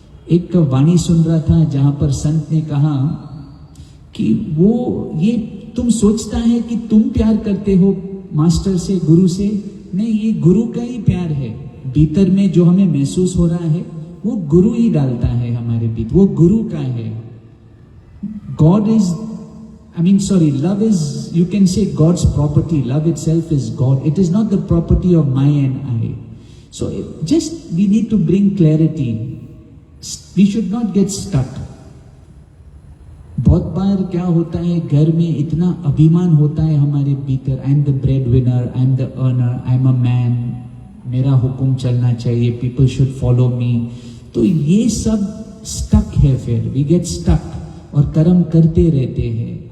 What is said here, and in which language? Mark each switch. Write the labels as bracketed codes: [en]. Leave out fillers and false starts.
[hi] एक वाणी सुन रहा था जहां पर संत ने कहा कि वो ये तुम सोचता है कि तुम प्यार करते हो मास्टर से, गुरु से, नहीं, ये गुरु का ही प्यार है। भीतर में जो हमें महसूस हो रहा है वो गुरु ही डालता है हमारे भीतर, वो गुरु का है। [en] God is, love is, you can say God's property. Love itself is God. It is not the property of my and I. So just we need to bring clarity. We should not get stuck. [hi] बहुत बार क्या होता है, घर में इतना अभिमान होता है हमारे भीतर, [en] I am the bread winner, I am the earner, I am a man, [hi] मेरा हुक्म चलना चाहिए, [en] People should follow me. [hi] तो ये सब स्टक है, फिर [en] we get stuck [hi] और कर्म करते रहते हैं।